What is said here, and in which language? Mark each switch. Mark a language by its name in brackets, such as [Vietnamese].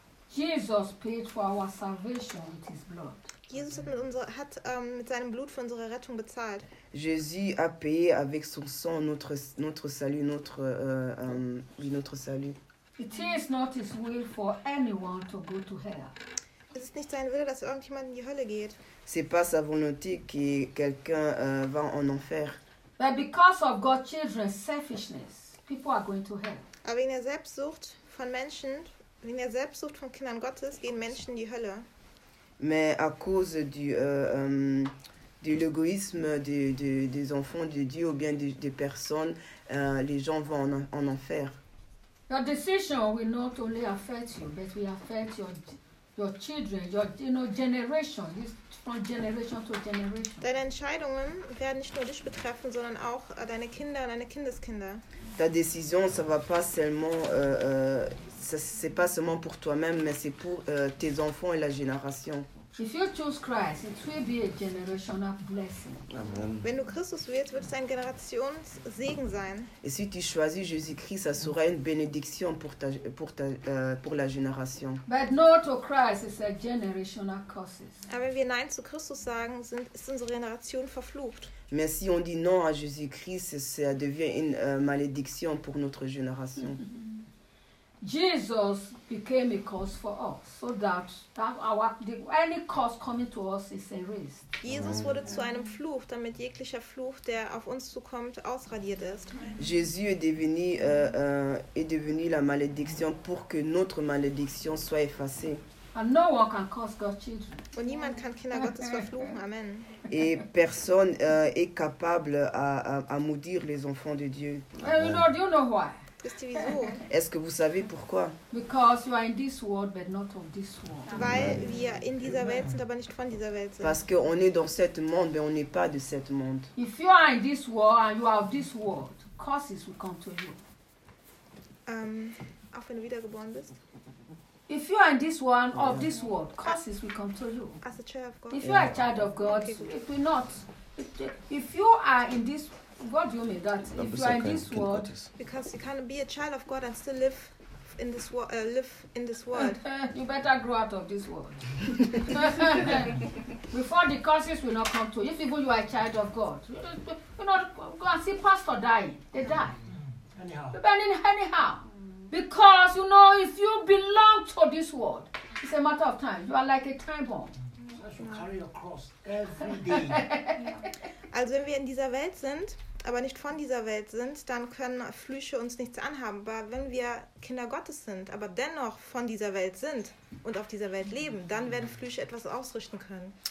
[English] Jesus paid for our salvation with his blood. [German] Jesus hat mit seinem Blut für unsere Rettung bezahlt. [French] Jésus a payé avec son sang notre salut. [English] It is not his will for anyone to go to hell. [German] Es ist nicht sein Wille, dass irgendjemand in die Hölle geht. [French] C'est pas sa volonté que quelqu'un va en enfer. [English] But because of God's children's selfishness, people are going to hell. [German] Aber wegen der Selbstsucht von Menschen, wegen der Selbstsucht von Kindern Gottes, gehen Menschen in die Hölle. [French] Mais à cause du l'égoïsme des enfants de Dieu ou bien des personnes, les gens vont en enfer. [English] Your decision will not only affect you, but will affect your children, your generation, from generation to generation. [German] Deine Entscheidungen werden nicht nur dich betreffen, sondern auch deine Kinder und deine Kindeskinder. [French] Ta décision, ça va pas seulement, c'est pas seulement pour toi-même, mais c'est pour tes enfants et la génération. [English] If you choose Christ, it will be a generational blessing. Amen. [German] Wenn du Christus wählst, wird es ein Generationssegen sein. [French] Et si tu choisis Jésus-Christ, ça sera une bénédiction pour la génération. [English] But no to Christ is a generational curse. [German] Aber wenn wir Nein zu Christus sagen, ist unsere Generation verflucht. [French] Mais si on dit non à Jésus-Christ, ça devient une malédiction pour notre génération. [English] Jesus became a curse for us, so that any curse coming to us is erased. [German] Jesus wurde zu einem Fluch, damit jeglicher Fluch, der auf uns zukommt, ausradiert ist. [French] Jésus est devenu la malédiction pour que notre malédiction soit effacée. [English] And no one can curse God's children. [German] Und niemand kann Kinder Gottes verfluchen. Amen. [French] Et personne est capable à maudire les enfants de Dieu. [English] Do you know why? [French] Est-ce que vous savez pourquoi? [English] Because you are in this world, but not of this world. [German] Weil wir in dieser Welt sind, aber nicht von dieser Welt sind. [French] Parce qu'on est dans ce monde, mais on n'est pas de ce monde. [English] If you are in this world and you are of this world, curses will come to you. [German] Auch wenn du wiedergeboren bist. [English] If you are in this world, of this world, curses will come to you. As a child of God. If you are a child of God, it will not. If you are in this, what do you mean that? If you are in this world, because you can be a child of God and still live in this world, you better grow out of this world. Before the curses will not come to you. If even you are a child of God, you know, go and see pastor dying. They die. Anyhow. Because, you know, if you belong to this world, it's a matter of time. You are like a time bomb. You carry your cross every day. [German] Also, wenn wir in dieser Welt sind, aber nicht von dieser Welt sind, dann können Flüche uns nichts anhaben. Aber wenn wir Kinder Gottes sind, aber dennoch von dieser Welt sind und auf dieser Welt leben, dann werden Flüche etwas ausrichten können.